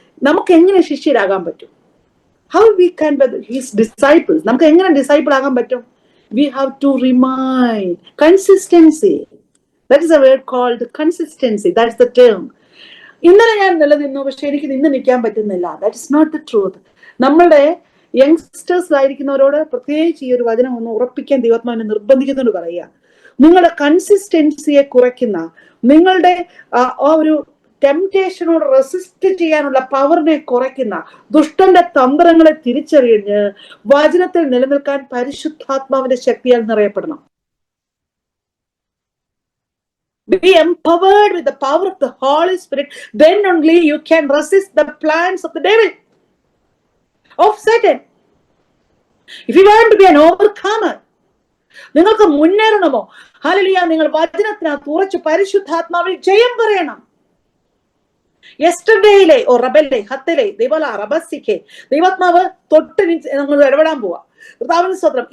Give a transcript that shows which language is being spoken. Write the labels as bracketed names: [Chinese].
[Malayalam] നമുക്ക് എങ്ങനെ ശിഷ്യരാകാൻ പറ്റും? [English] How we can be his disciples? [Malayalam] നമുക്ക് എങ്ങനെ ഡിസൈപ്പിൾ ആകാൻ പറ്റും? [English] We have to remain. [Malayalam] Consistency. [English] That is a word called consistency. That's the term. [Malayalam] ഇന്നലെ ഞാൻ നിലനിന്നു, പക്ഷെ എനിക്ക് ഇന്ന് നിൽക്കാൻ പറ്റുന്നില്ല. [English] That is not the truth. [Malayalam] നമ്മളുടെ യങ്സ്റ്റേഴ്സ് ആയിരിക്കുന്നവരോട് പ്രത്യേകിച്ച് ഈ ഒരു വചനം ഒന്ന് ഉറപ്പിക്കാൻ ദൈവാത്മാവിനെ നിർബന്ധിക്കുന്നുണ്ട് പറയുക. നിങ്ങളുടെ കൺസിസ്റ്റൻസിയെ കുറയ്ക്കുന്ന, നിങ്ങളുടെ ആ ഒരു ടെംപ്റ്റേഷനോട് റെസിസ്റ്റ് ചെയ്യാനുള്ള പവറിനെ കുറയ്ക്കുന്ന ദുഷ്ടന്റെ തന്ത്രങ്ങളെ തിരിച്ചറിഞ്ഞ് വചനത്തിൽ നിലനിൽക്കാൻ പരിശുദ്ധാത്മാവിന്റെ ശക്തിയാൽ നിറയപ്പെടണം. [English] Be empowered with the power of the Holy Spirit. Then only you can resist the plans of the devil, of Satan. If you want to be an overcomer, [Malayalam] നിങ്ങൾക്ക് മുന്നേറണമോ, ഹല്ലേലൂയ, നിങ്ങൾ വചനത്തിനകത്ത് ഉറച്ച് പരിശുദ്ധാത്മാവിൽ ജയം പറയണം. യെസ്റ്റർഡേയിലെ റബല്ലേ ഹത്തലെ ദൈവല റബസിക്കെ ദൈവാത്മാവ് തൊട്ട് നമ്മൾ ഇടപെടാൻ പോവാ. കർത്താവിന്റെ സ്തോത്രം.